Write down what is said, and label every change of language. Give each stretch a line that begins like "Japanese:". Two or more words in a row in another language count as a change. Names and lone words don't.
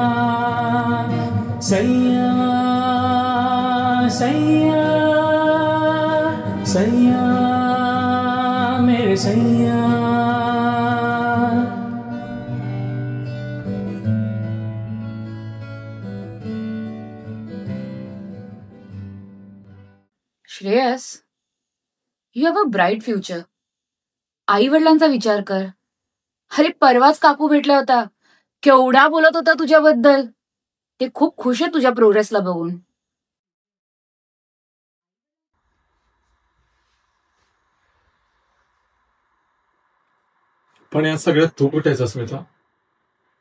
Hindi: सैया सैया सैया मेरे सैया.
English: श्रेयस, You have a bright future.
Marathi: आई वडिलांचा विचार कर. अरे, परवाच काकू भेटला होता, केवढा बोलत होता तुझ्याबद्दल. ते खूप खुश आहे तुझ्या प्रोग्रेसला बघून. पण या सगळ्यात तू कुठे आहेस अस्मिता?